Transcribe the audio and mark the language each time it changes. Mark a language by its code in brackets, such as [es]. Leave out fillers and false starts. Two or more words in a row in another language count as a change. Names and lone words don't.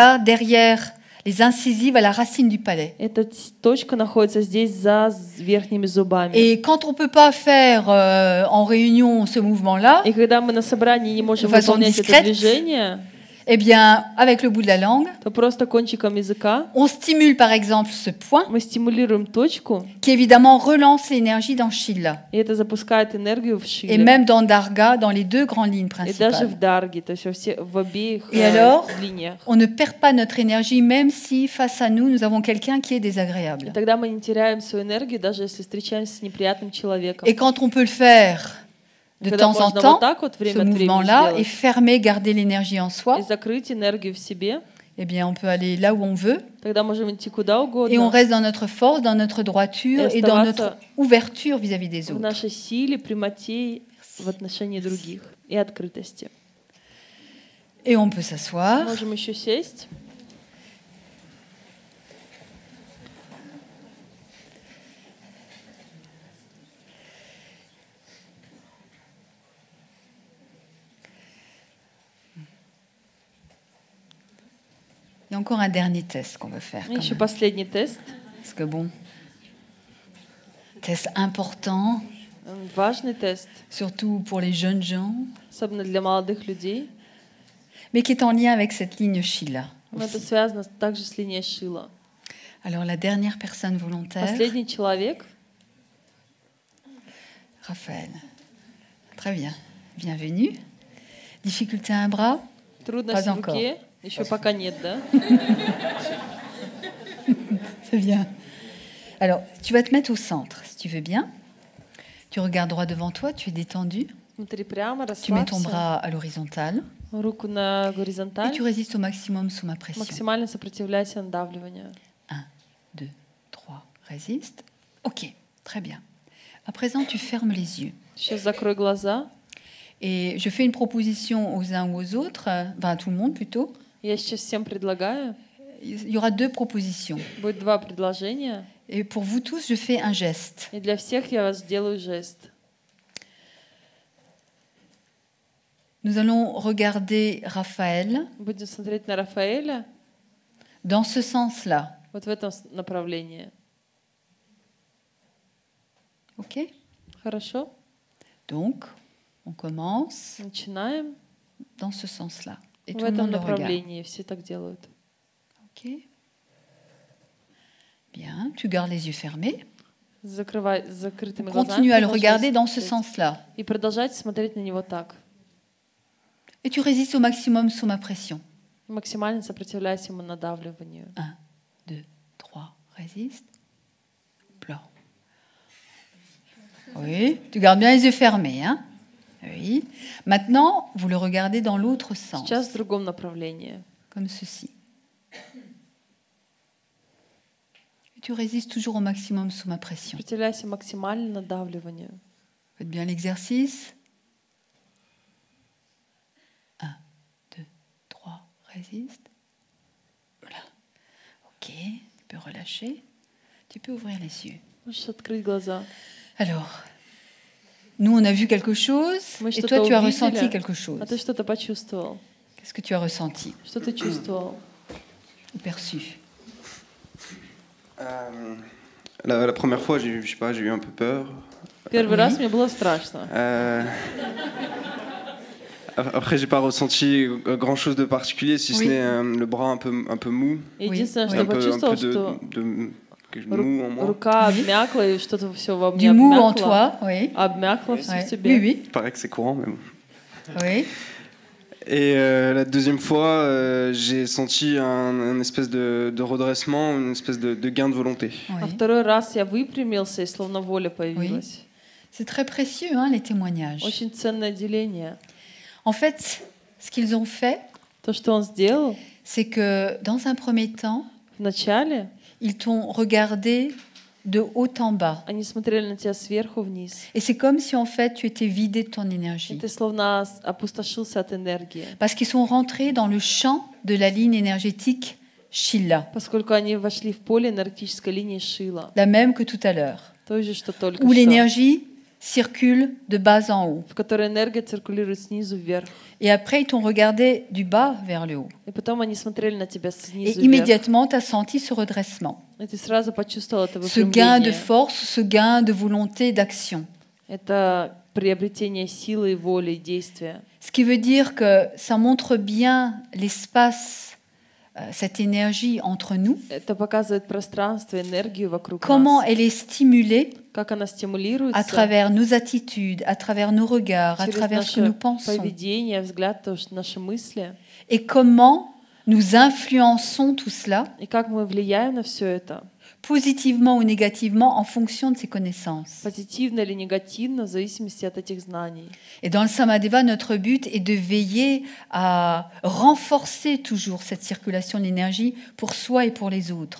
[fr] là derrière les incisives à la racine du palais. [ru] Эта точка находится здесь за верхними зубами. [fr] Et quand on ne peut pas faire en réunion ce mouvement-là, [ru] И когда мы на собрании не можем [fr] De façon [ru] выполнять это [fr] discrète. [ru] движение, [fr] eh bien, avec le bout de la langue, [ru] то просто кончиком языка [fr] on stimule par exemple ce point [ru] мы стимулируем точку, [fr] qui évidemment relance l'énergie dans Shila [ru] и это запускает энергию в [fr] et [ru] Шиле. [fr] même dans Darga, dans les deux grandes lignes [ru] И даже [fr] principales. [ru] в Дарге, то есть в обеих [fr] Et alors, [ru] линиях. [fr] on ne perd pas notre énergie même si face à nous, nous avons quelqu'un qui est désagréable. [ru] И тогда мы не теряем свою энергию, даже если встречаемся с неприятным человеком. [fr] Et quand on peut le faire de [ru] Когда [fr] temps en [ru] можно [fr] temps, [ru] вот так вот [fr] ce [ru] время от времени [fr] mouvement-là, et [ru] сделать, [fr] fermer, garder l'énergie en soi, [ru] и закрыть энергию в себе, [fr] eh bien, on peut aller là où on veut [ru] тогда можем идти куда [fr] et on [ru] угодно, [fr] reste dans notre force, dans notre droiture Et et dans [ru] оставаться [fr] notre ouverture vis-à-vis des [ru] в [fr] autres. [ru] нашей силе, прямоте в отношении других и открытости. [fr] Et on peut s'asseoir. [ru] Можем еще сесть. [fr] Il y a encore un dernier test qu'on veut faire. quand [ru] Еще [fr] même. [ru] последний тест. [fr] Parce que bon, test important, [ru] Важный тест, [fr] surtout pour les jeunes gens, [ru] особенно для молодых людей. [fr] mais qui est en lien avec cette ligne Sheila. [ru] Но это связано также с линией Шила. [fr] Alors la dernière personne volontaire, [ru] Последний человек, [fr] Raphaël. Très bien, bienvenue. Difficulté à un bras? [ru] трудность [fr] Pas [ru] в руке, еще пока нет, да? [fr] C'est bien. Alors, tu vas te mettre au centre, si tu veux bien. Tu regardes droit devant toi, tu es détendu. [ru] Смотри прямо, [fr] Tu mets ton [ru] расслабься. [fr] bras à l'horizontale [ru] Руку на [fr] et [ru] горизонталь. [fr] tu résistes au maximum sous ma pression. [ru] Максимально сопротивляйся надавливанию. [fr] 1, 2, 3, résiste. Ok, très bien. À présent, tu fermes les yeux. [ru] Сейчас закрой глаза. [fr] Et je fais une proposition aux uns ou aux autres, enfin à tout le monde plutôt. [ru] Я сейчас всем предлагаю. [fr] Il y aura 2 propositions. [ru] Будет 2 предложения. [fr] Et pour vous tous, je fais un geste. [ru] И для всех я вас сделаю жест. [fr] Nous allons regarder Raphaël [ru] Будем смотреть на Рафаэля [fr] dans ce sens-là. [ru] вот в этом направлении. [fr] Ok? [ru] Хорошо? [fr] Donc, on commence [ru] Начинаем [fr] dans ce sens-là. Et [ru] в [fr] tout le [ru] этом [fr] monde le regarde. [ru] направлении. Все так делают. [fr] Ok? Bien, tu gardes les yeux fermés. [ru] Закрывай с закрытыми глазами. [fr] Continue à le [ru] продолжай [fr] regarder dans ce [ru] смотреть. [fr] sens-là. [ru] И продолжайте смотреть на него так. [fr] Et tu résistes au maximum sous ma pression. [ru] Максимально сопротивляйся ему надавливанию. [fr] 1, 2, 3, résiste. Blanc. Oui, tu gardes bien les yeux fermés. Hein? Oui. Maintenant, vous le regardez dans l'autre sens, [ru] Сейчас в другом направлении. [fr] comme ceci. Et tu résistes toujours au maximum sous ma pression. [ru] Сопротивляйся максимально надавливанию. [fr] Faites bien l'exercice. 1, 2, 3, résiste. Voilà. Ok, tu peux relâcher. Tu peux ouvrir les yeux. [ru] Можешь открыть глаза. [fr] Alors, nous, on a vu quelque chose, [ru] Мы [fr] et [ru] что-то [fr] toi, tu as [ru] увидели, [fr] ressenti quelque chose. [ru] а ты что-то почувствовал. [fr] Qu'est-ce que tu as ressenti [ru] Что ты чувствовал? [fr] ou perçu? La première fois, je sais pas, j'ai eu un peu peur. [ru] Первый раз мне было страшно. [fr] Après, j'ai pas ressenti grand chose de particulier, si ce Oui. n'est le bras un peu mou. [ru] Единственное, [fr] Oui. [ru] что [fr] Un peu [ru] почувствовал, что [fr] mou en moi. [ru] рука обмякла, и что-то все во мне [fr] Du mou en [ru] обмякло. [fr] toi, oui. [ru] Обмякло все [fr] Ouais. [ru] в тебе. [fr] Oui, oui, Il paraît que c'est courant, mais bon. oui. Et la deuxième fois, j'ai senti un espèce de redressement, une espèce de gain de volonté. [ru] А [fr] oui. [ru] второй раз я выпрямился, и словно воля появилась. [fr] C'est très précieux, hein, les témoignages. [ru] Очень ценное деление. [fr] En fait, ce qu'ils ont fait, [ru] То, что он сделал [fr] c'est que dans un premier temps, [ru] вначале, [fr] ils t'ont regardé de haut en bas. [ru] они смотрели на тебя сверху вниз. [fr] Et c'est comme si en fait tu étais vidé de ton [ru] И [fr] énergie. [ru] ты словно опустошился от энергии. [fr] Parce qu'ils sont rentrés dans le champ de la ligne énergétique Shilla, [ru] Поскольку они вошли в поле энергетической линии Шила. [fr] la même que tout à l'heure, [ru] То же, что только [fr] où [ru] что. [fr] l'énergie circule de bas en haut. [ru] В которой энергия циркулирует снизу вверх. [fr] Et après, ils t'ont regardé du bas vers le haut. [ru] И потом они смотрели на тебя [fr] Et [ru] снизу вверх. [fr] immédiatement, tu as senti ce redressement, [ru] И ты сразу почувствовал это [fr] ce gain de [ru] выпрямление. [fr] force, ce gain de volonté d'action. [ru] Это приобретение силы, воли, действия. [fr] Ce qui veut dire que ça montre bien l'espace, cette énergie entre nous, [ru] Это показывает пространство, энергию вокруг [fr] comment [ru] нас. [fr] elle est stimulée [ru] Как она стимулируется [fr] à travers nos attitudes, à travers nos regards, à [ru] через [fr] travers ce que [ru] наше [fr] nous pensons, [ru] поведение, взгляд, то, что наши мысли. [fr] et comment nous influençons tout cela [ru] И как мы влияем на все это, [fr] positivement ou négativement en fonction de ses connaissances. [ru] Позитивно или негативно, в зависимости от этих знаний. [fr] Et dans le Samadeva, notre but est de veiller à renforcer toujours cette circulation d'énergie pour soi et pour les autres.